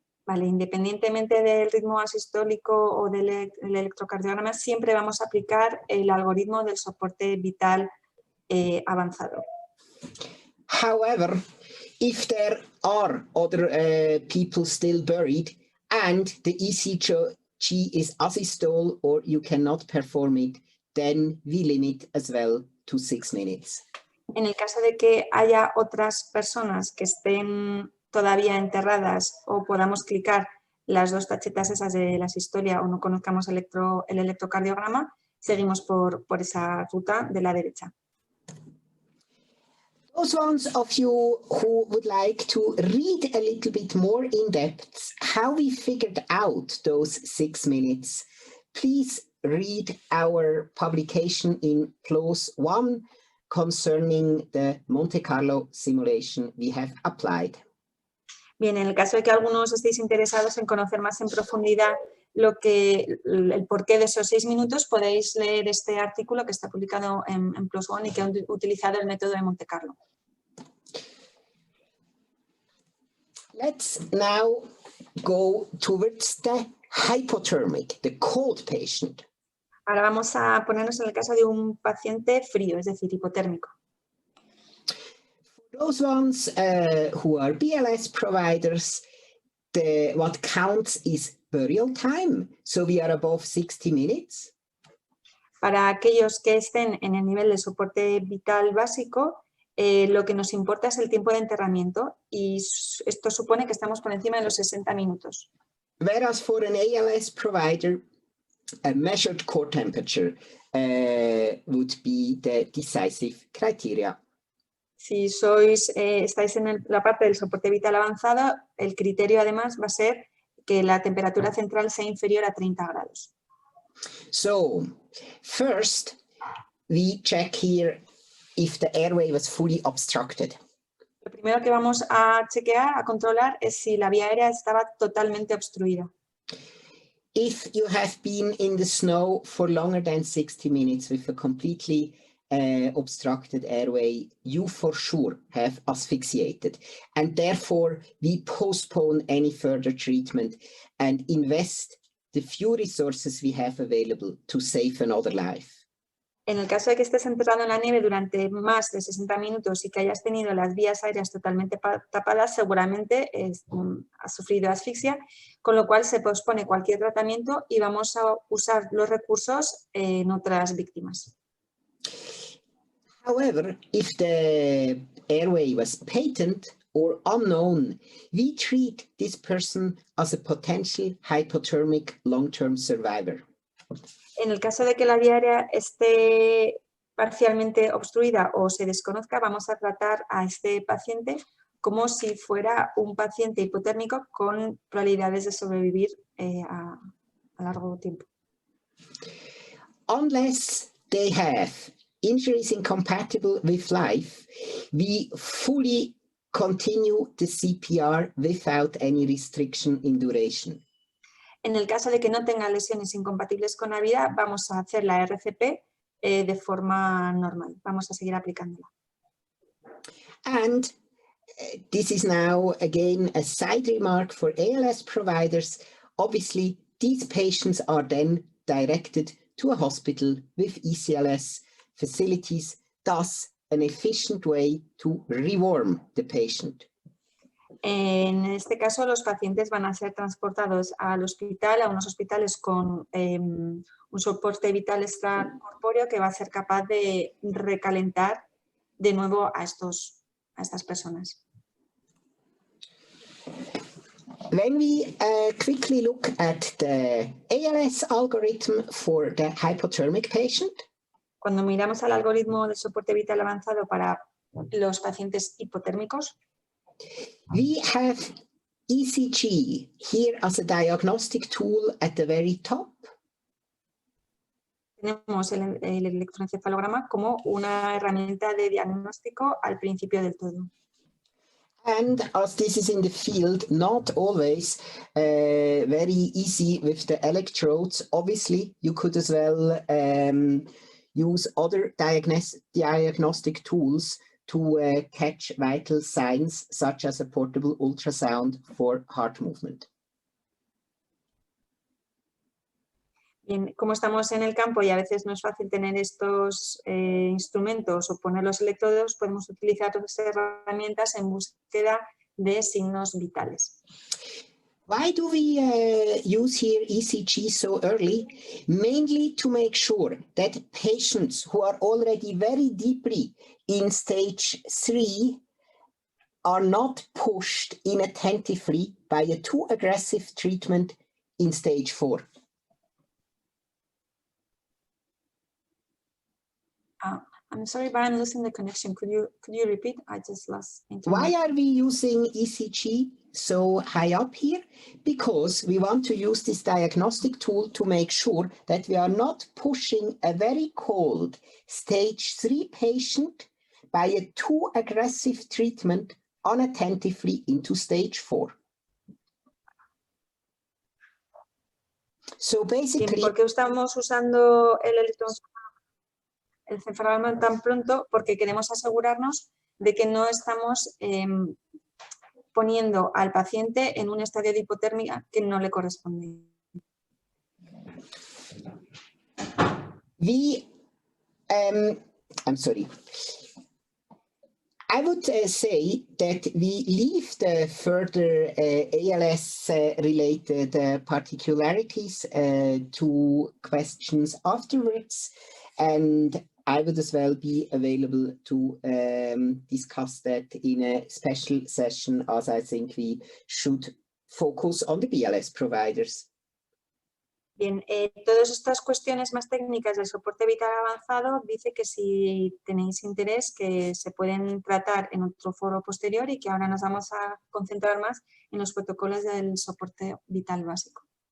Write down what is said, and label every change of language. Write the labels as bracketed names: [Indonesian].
[Spanish] Vale, independientemente del ritmo asistólico o del electrocardiograma, siempre vamos a aplicar el algoritmo del soporte vital avanzado. [English] However, if there are other people still buried and the ECG is asystole or you cannot perform it, then we limit as well to 6 minutes. [Spanish] En el caso de que haya otras personas que estén todavía enterradas o podamos clicar las dos tachetas esas de la asistolia o no conozcamos el electrocardiograma, seguimos por esa ruta de la derecha. [English] Those ones of you who would like to read a little bit more in depth how we figured out those 6 minutes, please read our publication in Clause 1 concerning the Monte Carlo simulation we have applied. [Spanish] Bien, en el caso de que algunos estéis interesados en conocer más en profundidad el porqué de esos 6 minutos, podéis leer este artículo que está publicado en Plus One y que ha utilizado el método de Monte Carlo. [English] Let's now go towards the hypothermic, the cold patient. [Spanish] Ahora vamos a ponernos en el caso de un paciente frío, es decir, hipotérmico. [English] For those ones who are BLS providers, what counts is burial time. So we are above 60 minutes. [Spanish] Para aquellos que estén en el nivel de soporte vital básico, lo que nos importa es el tiempo de enterramiento y esto supone que estamos por encima de los 60 minutos. [English] Whereas for an ALS provider, a measured core temperature would be the decisive criteria. [Spanish] Si estáis en la parte del soporte vital avanzado, el criterio además va a ser que la temperatura central sea inferior a 30 grados. [English] So, first, we check here if the airway was fully obstructed. [Spanish] Lo primero que vamos a chequear, a controlar, es si la vía aérea estaba totalmente obstruida. [English] If you have been in the snow for longer than 60 minutes with a completely obstructed airway, you for sure have asphyxiated. And therefore, we postpone any further treatment and invest the few resources we have available to save another life. [Spanish] En el caso de que estés enterrado en la nieve durante más de 60 minutos y que hayas tenido las vías aéreas totalmente tapadas, seguramente has sufrido asfixia, con lo cual se pospone cualquier tratamiento y vamos a usar los recursos en otras víctimas. [English] However, if the airway was patent or unknown, we treat this person as a potential hypothermic long-term survivor. [Spanish] En el caso de que la vía aérea esté parcialmente obstruida o se desconozca, vamos a tratar a este paciente como si fuera un paciente hipotérmico con probabilidades de sobrevivir a largo tiempo. [English] Unless they have injuries incompatible with life, we fully continue the CPR without any restriction in duration. [Spanish] En el caso de que no tenga lesiones incompatibles con la vida, vamos a hacer la RCP de forma normal. Vamos a seguir aplicándola. [English] And this is now again a side remark for ALS providers. Obviously, these patients are then directed to a hospital with ECLS facilities, thus an efficient way to rewarm the patient. [Spanish] En este caso, los pacientes van a ser transportados al hospital, a unos hospitales con un soporte vital extracorpóreo que va a ser capaz de recalentar de nuevo a estas personas. [English] When we quickly look at the ALS algorithm for the hypothermic patient, [Spanish] cuando miramos al algoritmo de soporte vital avanzado para los pacientes hipotérmicos, [English] we have ECG here as a diagnostic tool at the very top. [Spanish] Tenemos el electroencefalograma como una herramienta de diagnóstico al principio del todo. [English] And as this is in the field, not always very easy with the electrodes, obviously you could as well use other diagnostic tools to catch vital signs, such as a portable ultrasound for heart movement. [Spanish] Bien, como estamos en el campo y a veces no es fácil tener estos instrumentos o poner los electrodos, podemos utilizar otras herramientas en búsqueda de signos vitales. [English] Why do we use here ECG so early? Mainly to make sure that patients who are already very deeply in stage 3 are not pushed inattentively by a too aggressive treatment in stage 4. I'm sorry, but I'm losing the connection. Could you repeat? I just lost internet. Why are we using ECG so high up here? Because we want to use this diagnostic tool to make sure that we are not pushing a very cold stage 3 patient by a too aggressive treatment unattentively into stage 4. So basically, [Spanish] ¿Por qué estamos usando el electroencefalograma tan pronto? Porque queremos asegurarnos de que no estamos poniendo al paciente en un estadio de hipotermia que no le corresponde. [English] I'm sorry. I would say that we leave the further ALS-related particularities to questions afterwards, and I would as well be available to discuss that in a special session, as I think we should focus on the BLS providers. [Spanish] Bien, todas estas cuestiones más técnicas del soporte vital avanzado dice que si tenéis interés que se pueden tratar en otro foro posterior y que ahora nos vamos a concentrar más en los protocolos del soporte vital básico.